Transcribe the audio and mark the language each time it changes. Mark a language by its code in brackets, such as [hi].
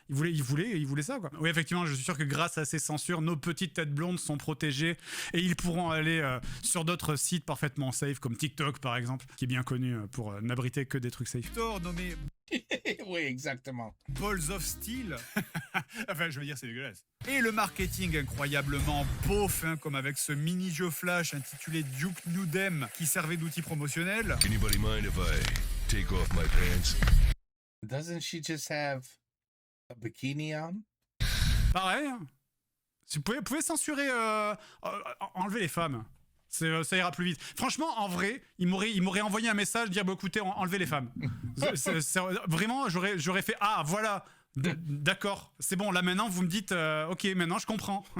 [fr] Ils voulaient ça quoi. Oui, effectivement, je suis sûr que grâce à ces censures, nos petites têtes blondes sont protégées et ils pourront aller sur d'autres sites parfaitement safe comme TikTok par exemple, qui est bien connu pour n'abriter que des trucs safe. Nommé Oui, exactement. Balls of Steel. Enfin, je veux dire, c'est dégueulasse. Et le marketing incroyablement beauf, hein, comme avec ce mini-jeu flash intitulé Duke Nukem qui servait d'outil promotionnel. [en] Anybody mind if I take off my pants? Doesn't she just have a bikini on? [fr] Pareil. Hein. Vous pouvez censurer, enlever les femmes. Ça ira plus vite. Franchement, en vrai, il m'aurait envoyé un message dire écoutez, enlevez les femmes. Vraiment, j'aurais fait voilà. D'accord, c'est bon, là maintenant vous me dites OK, maintenant je comprends.